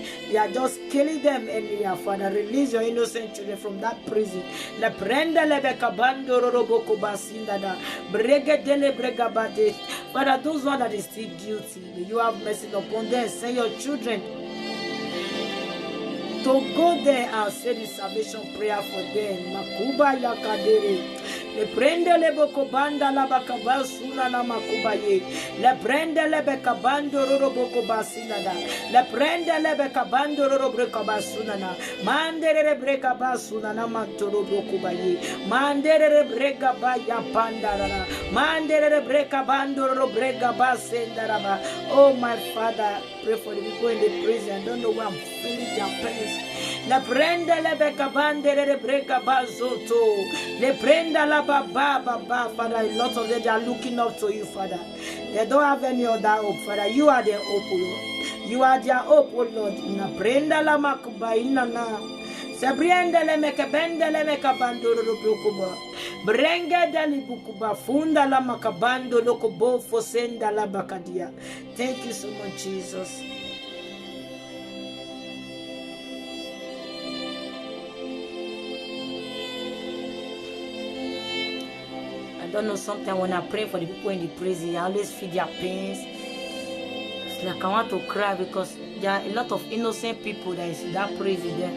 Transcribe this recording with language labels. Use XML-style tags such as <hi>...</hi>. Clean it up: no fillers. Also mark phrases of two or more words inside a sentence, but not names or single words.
<en>They are just killing them anyhow, Father. Release your innocent children from that prison. Father, those ones that is still guilty, you have mercy upon them. Send your children to go there and say the salvation prayer for them. Makuba yakadere. Le prende le bokobanda la bakaba suna na makuba ye. Le prende le bekabando roro bokoba sinada. Le prende le bekabando roro brekaba sunana. Mandere re brekaba sunana mantoro bokoba ye. Mandere re brekaba ya pandarara. Mandere re brekabando roro brekaba sendaraba. Oh my Father, pray for the people in the prison. I don't know why I'm feeling their pains. Le prende le bekabande le brekaba zoto. Le prende la Baba, Father, a lot of them, they are looking up to you, Father. They don't have any other hope, Father. You are their hope, Lord. You are their hope, oh Lord. Na prenda la makuba inana. Sabrienda le mekabenda le mekabando lokuba. Brenga dali bukuba funda la makabando lokubo fosenda la bakadia. Thank you so much, Jesus. I don't know, sometimes when I pray for the people in the prison, I always feel their pains. It's like I want to cry because there are a lot of innocent people that is in that prison there.</en>